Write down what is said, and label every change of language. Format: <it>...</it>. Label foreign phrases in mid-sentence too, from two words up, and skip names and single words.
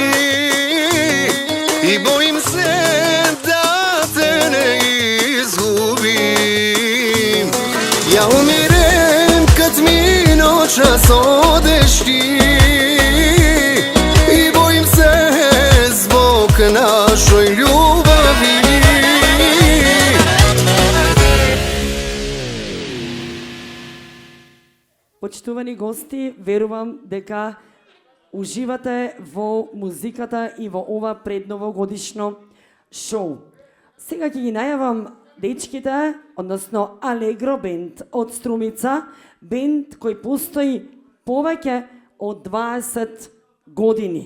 <sr>i bojim se da te ne izgubim. Ja umirem kad mi noćas odeš ti i bojim se zbog našoj ljubavi.</sr> <mk>Почитувани гости, верувам дека уживате во музиката и во ова предновогодишно шоу. Сега ќе ги најавам дечките, односно Алегро бенд од Струмица, бенд кој постои повеќе од 20 години.</mk>